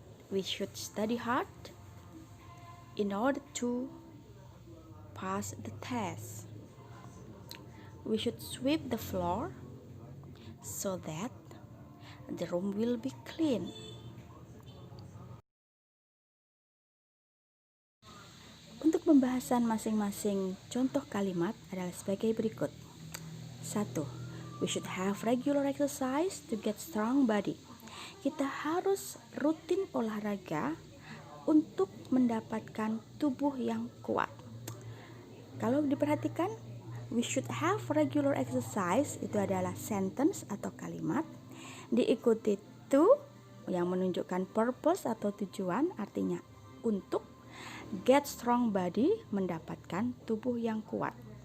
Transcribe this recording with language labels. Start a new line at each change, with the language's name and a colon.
English: We should study hard in order to pass the test. We should sweep the floor so that the room will be clean.
Indonesian: Untuk pembahasan masing-masing contoh kalimat adalah sebagai berikut. 1.
English: We should have regular exercise to get strong body.
Indonesian: Kita harus rutin olahraga untuk mendapatkan tubuh yang kuat. Kalau diperhatikan,
English: we should have regular exercise
Indonesian: itu adalah sentence atau kalimat, diikuti to yang menunjukkan purpose atau tujuan, artinya untuk,
English: get strong body
Indonesian: mendapatkan tubuh yang kuat.